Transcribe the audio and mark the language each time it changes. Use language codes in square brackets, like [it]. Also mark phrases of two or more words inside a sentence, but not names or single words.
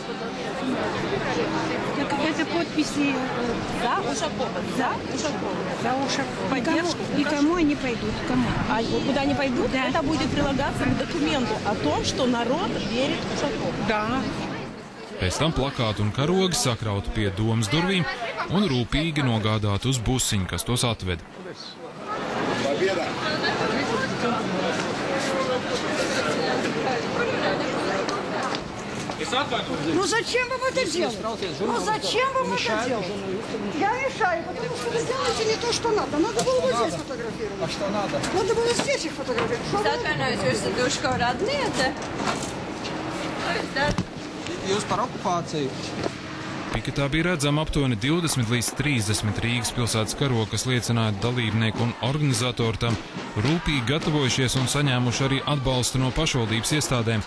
[ru] Это подписи за Ушакова, за Ушакова. Никому они пойдут. Кому? А куда они пойдут? Да. Это будет прилагаться к документу о том, что народ верит Ушакову. Да. [lv] Pēc tam plakāti un karogi sakrauti pie domas durvīm un rūpīgi nogādāti uz busiņu, kas tos atved. [ru] Ну зачем вам это делать? Ну зачем вам это делать? Я мешаю, потому что вы делаете не то, что надо. Надо было вот здесь фотографировать. А что надо? Надо было здесь их фотографировать. [lv] Jūs par okupāciju? Piketā bija redzama aptuveni 20 līdz 30 Rīgas pilsētas karogi, kas liecināja dalībnieku un organizatoru tam rūpīgi gatavojušies un saņēmuši arī atbalstu no pašvaldības iestādēm.